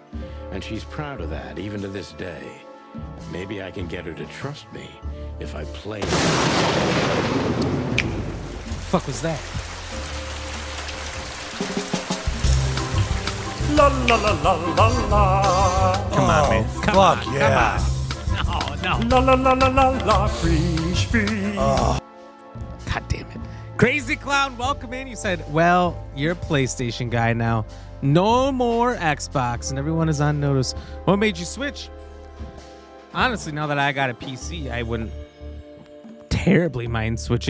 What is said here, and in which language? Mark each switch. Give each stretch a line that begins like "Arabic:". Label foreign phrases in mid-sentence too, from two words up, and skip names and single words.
English: And she's proud of that, even to this day. Maybe I can get her to trust me if I play. Fuck was that? La la la la la la. Come on, man. Fuck yeah. No. La la la la la la. Freeze, freeze. God damn it. Crazy Clown, welcome in. You said, well, you're a PlayStation guy now. No more Xbox, and everyone is on notice. What made you switch? Honestly, now that I got a PC, I wouldn't terribly mind switching.